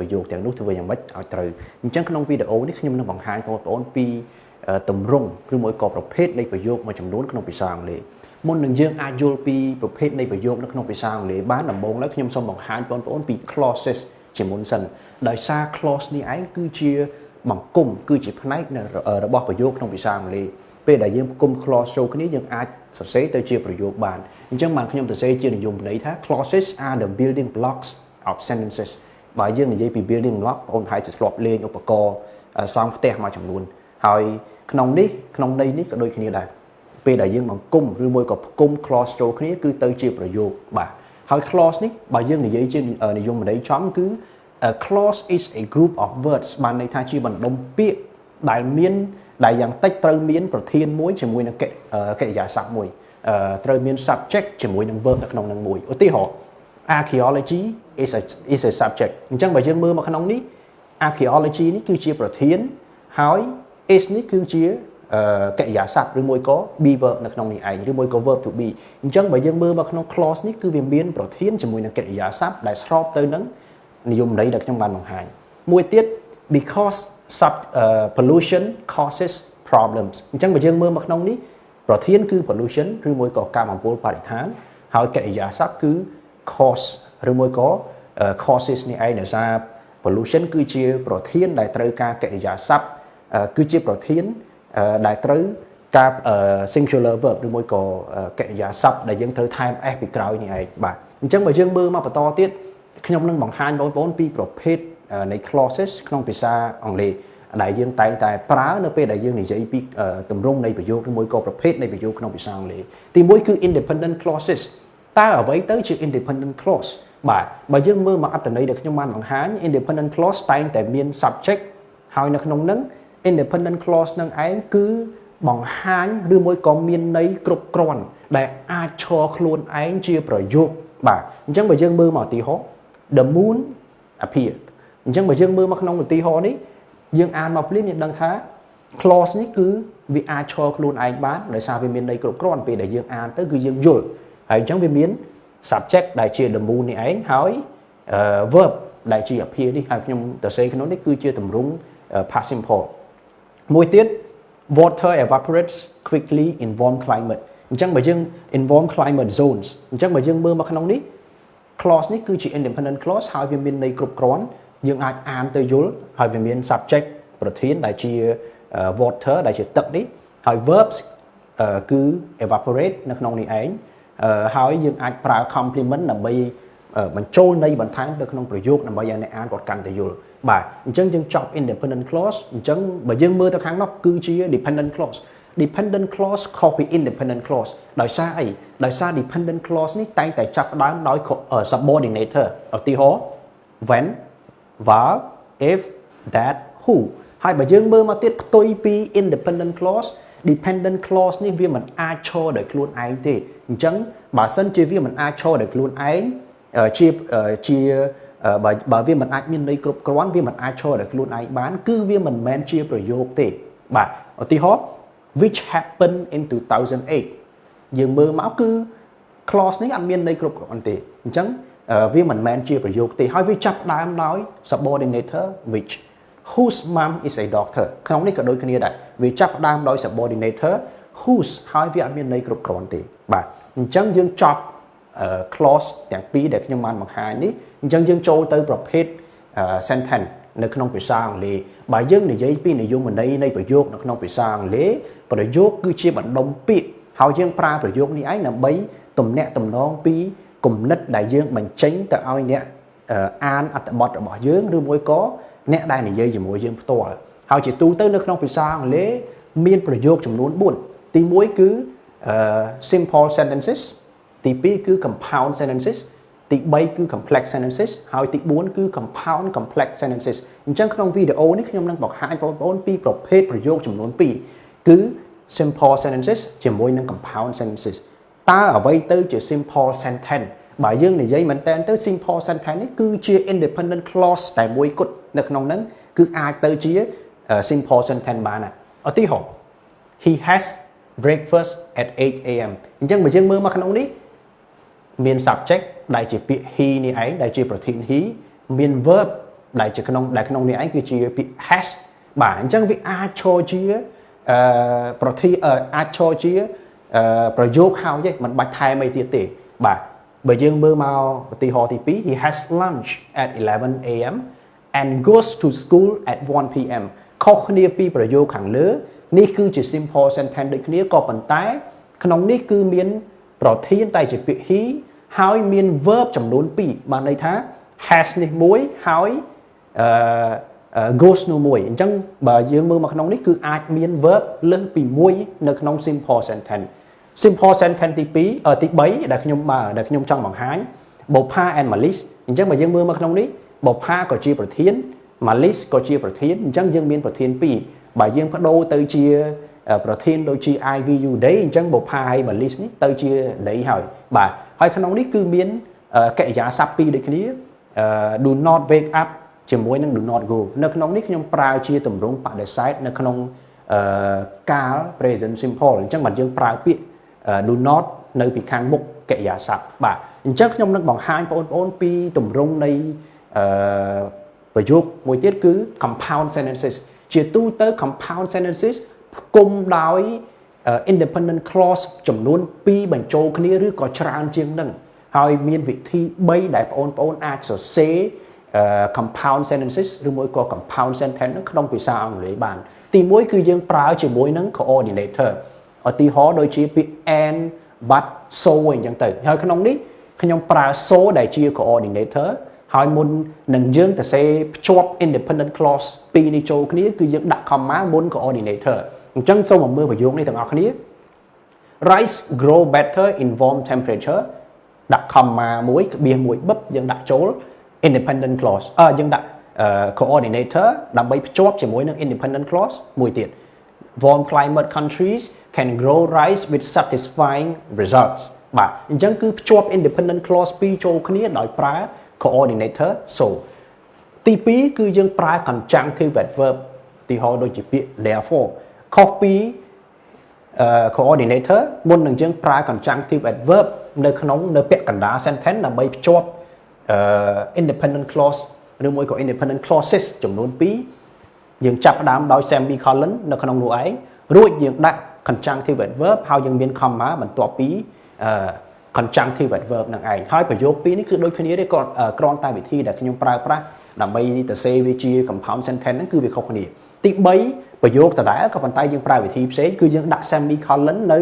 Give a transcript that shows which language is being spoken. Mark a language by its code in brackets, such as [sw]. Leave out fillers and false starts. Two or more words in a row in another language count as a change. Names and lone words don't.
[km] យោគទាំងនោះធ្វើយ៉ាងម៉េចឲ្យត្រូវអញ្ចឹងក្នុងវីដេអូនេះខ្ញុំនឹងបង្ហាញបងប្អូនពីទម្រង់ឬមួយក៏ប្រភេទនៃប្រយោគមួយចំនួនក្នុងភាសាអង់គ្លេសមុននឹងយើងអាចយល់ពីប្រភេទនៃប្រយោគនៅក្នុងភាសាអង់គ្លេសបានដំបូង ឡើយខ្ញុំសូមបង្ហាញបងប្អូនពី clauses ជាមុនសិនដោយសារ clause នេះឯងគឺជាបង្គំគឺជាផ្នែករបស់ប្រយោគក្នុងភាសាអង់គ្លេសពេលដែលយើងផ្គុំ clause ចូលគ្នាយើងអាចស រសេរទៅជាប្រយោគបានអញ្ចឹងបានខ្ញុំសរសេរជានិយមន័យថា [en] clauses are the building blocks of sentences [km] បើយើងនិយាយពី [en] building block [km] បងប្អូន ហើយจะធ្លាប់លេងឧបករណ៍សង់ផ្ទះមួយចំនួនហើយក្នុងន័យនេះក៏ដូចគ្នាដែរពេលដែលយើងបង្គុំឬមួយក៏ផ្គុំ clause ចូលគ្នាគឺទៅជាប្រយោគបាទហើយ clause នេះបើយើងនិយាយជានិយមន័យចំគឺ [en] a clause is a group of words [km] បានន័យថាជាបណ្ដុំពាក្យដែលយ៉ាងតិចត្រូវមានប្រធានមួយជាមួយនឹងកិរិយាសព្ទមួយត្រូវមាន subject ជាមួយនឹង verb នៅក្នុងនឹងមួយឧទាហរណ៍ archaeology [en] is a subject [km] អញ្ចឹងបើយើងមើលមកក្នុងនេះ archaeology នេះគឺជាប្រធានហើយ is នេះគឺជាកិរិយាសព្ទឬមួយក៏ [en] be verb [km] នៅក្នុងនេះឯងឬមួយក៏ [en] verb to be [km] អញ្ចឹងបើយើងមើលមកក្នុង clause នេះគឺវាមានប្រធានជាមួយនឹងកិរិយាសព្ទដែលស្របទៅនឹងនិយមន័យដែលខ្ញុំបានបង្ហាញមួយទៀត [en] because pollution causes problems [km] អញ្ចឹងបើយើងមើល មកក្នុងនេះប្រធានគឺ pollution ឬមួយក៏ការបំពុលបរិស្ថានហើយកិរិយាសព្ទគឺ cause ឬមួយក៏ causes នេះឯងដោយសារ pollution គឺជាប្រធានដែលត្រូវការកិរិយាសព្ទគឺជាប្រធានដែលត្រូវការ [en] singular verb [km] ឬមួយក៏កិរិយាសព្ទដែលយើង ត្រូវថែម s ពីក្រោយនេះឯងបាទអញ្ចឹងបើយើងមើលមកបន្តទៀតខ្ញុំនឹងបង្ហាញបងប្អូនពីប្រភេទនៃ clauses ក្នុងភាសាអង់គ្លេសដែលយើងតែងតែប្រើនៅពេលដែលយើងនិយាយពីទ ម្រង់នៃប្រយោគឬមួយក៏ប្រភេទនៃប្រយោគក្នុងភាសាអង់គ្លេសទី1គឺ [en] independent clauses [km] តើអ្វីទៅជា [en] independent clause [km] បាទបើយើងមើលមកអត្ថន័យដែលខ្ញុំ បានបង្ហាញ [en] independent clause [km] តែងតែមាន subject ហើយនៅក្នុងនឹង [en] independent clause [km] នឹងឯងគឺបង្ហាញឬមួយក៏មានន័យគ្រប់គ្រាន់ដែលអាចឈរខ្លួនឯងជាប្រយោគបាទអញ្ចឹងបើយើងមើលមកឧទាហរណ៍ [en] the moon appeared [km] អញ្ចឹងបើយើងមើលមកក្នុងឧទាហរណ៍នេះយើងអានមកភ្លាមយើងដឹងថា clause នេះគឺវាអាចឈរខ្លួនឯងបានដោយសារវាមានន័យគ្រប់គ្រាន់ពេលដែលយើងអានទៅគឺយើងយល់ហើយអញ្ចឹងវាមាន subject ដែលជា [en] the moon [km] នេះឯងហើយ verb ដែលជា appear នេះហើយខ្ញុំសរសេរក្នុងនេះគឺជាទម្រង់ [en] past simple [km] មួយទៀត [en] water evaporates quickly in warm climate [km] អញ្ចឹងបើយើង [en] in warm climate zones [km] អញ្ចឹងបើយើងមើលមកក្នុងនេះ clause នេះគឺជា [en] independent clause [km] ហើយវាមានន័យគ្រប់គ្រាន់យើងអាចអានទៅយល់ហើយវាមាន subject ប្រធានដែលជា water ដែលជាទឹកនេះហើយ verbs គឺ evaporate នៅក្នុងនេះឯងហើយយើងអាចប្រើ complement ដើម្បីបញ្ចូលន័យបន្ថែមទៅក្នុងប្រយោគដើម្បីឲ្យអ្នកអានគាត់កាន់តែយល់បាទអញ្ចឹង យើងចប់ [en] independent clause [km] អញ្ចឹងបើយើងមើលទៅខាងនោះគឺជា [en] dependent clause dependent clause [km] ខុសពី [en] independent clause [km] ដោយសារអីដោយសារ dependent clause នេះតែងតែចាប់ផ្ដើមដោយ subordinator ឧទាហរណ៍ [en] when while if that who [km] ហើយបើយើងមើលមកទៀតផ្ទុយពី [en] independent clause dependent clause [km] នេះវាមិនអាចឈរដោយខ្លួនឯងទេអញ្ចឹងបើសិនជាវាមិនអាចឈរដោយខ្លួនឯងជាបើវាមិនអាចមានន័យគ្រប់គ្រាន់វាមិនអាចឈរដោយខ្លួនឯងបានគឺវាមិនមែនជាប្រយោគទេបាទឧទាហរណ៍ [en] which happened in [km] 2008 យើងមើលមកគឺ clause នេះអត់មានន័យគ្រប់គ្រាន់ទេអញ្ចឹងវាមិនមែនជាប្រយោគទេហើយវាចាប់ផ្ដើមដោយ [en] subordinator which whose mom is a doctor [km] ក្នុងនេះក៏ដូចគ្នាដែរវា ចាប់ផ្ដើមដោយ [en] subordinator whose [km] ហើយវាអត់មានន័យគ្រប់គ្រាន់ទេបាទអញ្ចឹងយើងចប់ clause ទាំងពីរដែលខ្ញុំបានបង្ហាញនេះអញ្ចឹងយើង ចូលទៅប្រភេទ sentence នៅក្នុងភាសាអង់គ្លេសបើយើងនិយាយពីនិយមន័យនៃប្រយោគនៅក្នុងភាសាអង់គ្លេសប្រយោគគឺជាបណ្ដុំពាក្យហើយយើងប្រើប្រយោគនេះឯងដើម្បីទំនាក់ទំនងពីគំនិតដែលយើងបញ្ចេញទៅឲ្យអ្នកអានអត្ថបទរបស់យើងឬមួយក៏អ្នកដែលនិយាយជាមួយយើងផ្ទាល់ហើយជាទូទៅនៅក្នុងភាសាអង់គ្លេសមានប្រយោគចំនួន4ទី1គឺ [en] simple sentences [km] ទី2គឺ [en] compound sentences [km] ទី3គឺ [en] complex sentences [km] ហើយទី4គឺ [en] compound complex sentences [km] អញ្ចឹងក្នុងវីដេអូនេះខ្ញុំនឹងបង្ហាញបងប្អូនពីប្រភេទប្រយោគចំនួន2គឺ [en] simple sentences [km] ជាមួយនឹង [en] compound sentences [km] តើអ្វីទៅជា [en] simple sentence [km] បើយើង និយាយមែនតើទៅ [en] simple sentence [km] នេះគឺជា [en] independent clause [km] តែមួយគត់នៅក្នុងហ្នឹងគឺអាចទៅជា [en] simple sentence [km] បានណាឧទាហរណ៍ [en] he has breakfast at 8 am [km] អញ្ចឹង បើយើងមើលមកក្នុងនេះមាន subject ដែលជាពាក្យ he នេះឯងដែលជាប្រធាន he មាន verb ដែលក្នុងនេះឯងគឺជាពាក្យ has បាទអញ្ចឹងវាអាចឈរជាប្រធានអាចឈរជាប្រយោគហើយទេមិនបាច់ថែមអីទៀតទេបាទបើយើងមើលមកឧទាហរណ៍ទី2 [en] he has lunch at 11 am and goes to school at 1 pm [km] ខុសគ្នាពីប្រយោគខាងលើនេះគឺជា [en] simple sentence [km] ដូចគ្នាក៏ប៉ុន្តែក្នុងនេះគឺមានប្រធានតែជាពាក្យ he ហើយមាន verb ចំនួន2បានន័យថា has នេះមួយហើយ goes នោះមួយអញ្ចឹងបើយើងមើលមកក្នុងនេះគឺអាចមាន verb លើសពីមួយនៅក្នុង [en] simple sentence simple sentence [km] ទី3ដែលខ្ញុំចង់បង្ហាញ [en] Bopa and Malice [km] អញ្ចឹងបើយើងមើលមកក្នុងនេះ Bopa ក៏ជាប្រធាន Malice ក៏ជាប្រធានអញ្ចឹងយើងមានប្រធាន2បើយើងបដូរទៅជាប្រធានដូចជា IVU day អញ្ចឹង Bopa ហើយ Malice នេះទៅជា day ហើយបាទហើយក្នុងនេះ គឺមានកិរិយាសព្ទ2ដូចគ្នា [en] do not wake up [km] ជាមួយនឹង [en] do not go [km] នៅក្នុងនេះខ្ញុំប្រើជាទម្រង់បដិសេធនៅក្នុងកាល [en] present simple [km] អញ្ចឹងបើយើងប្រើពាក្យ [en] do not [km] នៅពីខាងមុខកិរិយាសព្ទបាទអញ្ចឹងខ្ញុំនឹងបង្ហាញបងប្អូនពី ទម្រង់នៃប្រយោគមួយទៀតគឺ [en] compound sentences [km] ជាទូទៅ [en] compound sentences [km] ផ្គុំដោយ [en] independent clause [km] ចំនួន2បញ្ចូលគ្នាឬក៏ច្រើនជាងនឹងហើយមានវិធី3ដែលបងប្អូនអាចសរសេរ compound sentences ឬមួយក៏ [en] compound sentence [km] ក្នុងភាសាអង់គ្លេសបានទី1គឺយើងប្រើជាមួយនឹង coordinator ឧទាហរណ៍ដូចជាពាក្យ [en] and but so [km] អញ្ចឹងទៅហើយក្នុង នេះខ្ញុំប្រើ so ដែលជា coordinator ហើយមុននឹងយើងទៅសេភ្ជាប់ [en] independent clause [km] ពីរនេះចូលគ្នាគឺយើងដាក់ comma មុន coordinator អញ្ចឹងសូមមើលប្រយោគនេះទាំងអស់គ្នា [en] rice grow better in warm temperature [km] ដាក់ comma មួយក្បៀសមួយបឹបយើងដាក់ចូល [en] independent clause [km] យើងដាក់ coordinator ដើម្បីភ្ជាប់ជាមួយនឹង [en] independent clause [km] មួយទៀត [en] warm climate countries can grow rice with satisfying results [km] បាទអញ្ចឹងគឺភ្ជាប់ [en] independent clause [km] ពីរចូលគ្នាដោយប្រើ [en] coordinator so [km] ទី2គឺយើងប្រើ [en] conjunctive adverb [km] ទីហោដូចជាពាក្យ therefore ខុសពី coordinator មុននឹងយើងប្រើ [en] conjunctive adverb [km] នៅពាក្យកណ្ដាល sentence ដើម្បីភ្ជាប់ [en] independent clause [km] ឬមួយក៏ [en] independent clauses [km] ចំនួន2យើងចាប់ផ្ដើមដោយ semicolon នៅក្នុងនោះឯងរួចយើងដាក់ [en] conjunctive adverb [km] ហើយយើងមាន comma បន្ទាប់ពី [en] conjunctive adverb [km] នឹងឯងហើយប្រយោគពីរនេះគឺ ដូចគ្នាទេក៏គ្រាន់តែវិធីដែលខ្ញុំប្រើប្រាស់ដើម្បីទៅសេវាជា [en] compound sentence [km] ហ្នឹងគឺវាខុសគ្នាទី3ប្រយោគដដែលក៏ប៉ុន្តែយើងប្រើវិធីផ្សេងគឺយើងដាក់ semicolon នៅ